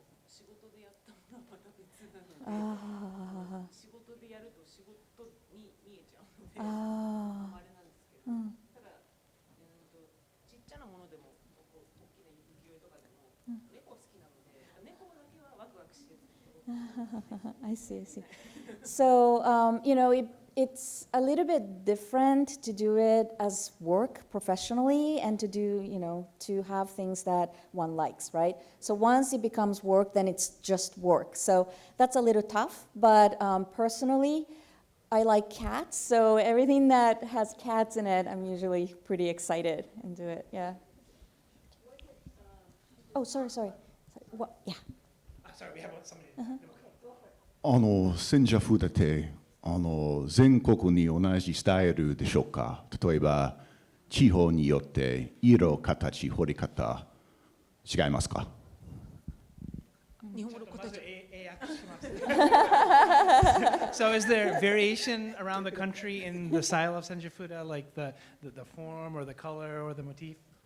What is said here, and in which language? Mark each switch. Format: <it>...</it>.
<ja>仕事でやったものはまた別なので、仕事でやると仕事に見えちゃうので、あれなんですけど、ただちっちゃなものでも大きな浮世絵とかでも猫好きなので、猫だけはワクワクして。</ja> <en>I see. So, it's a little bit different to do it as work professionally and to do, to have things that one likes, right? So once it becomes work, then it's just work. So that's a little tough, but personally, I like cats, so everything that has cats in it, I'm usually pretty excited and do it. Yeah. Oh, sorry. What? Yeah. Sorry, we have somebody.</en> <ja>千社風って全国に同じスタイルでしょうか。例えば地方によって色、形、彫り方違いますか。日本語の答え。</ja> <en>So is there variation around the country in the style of Senjafuda, like the form or the color or the motif?</en>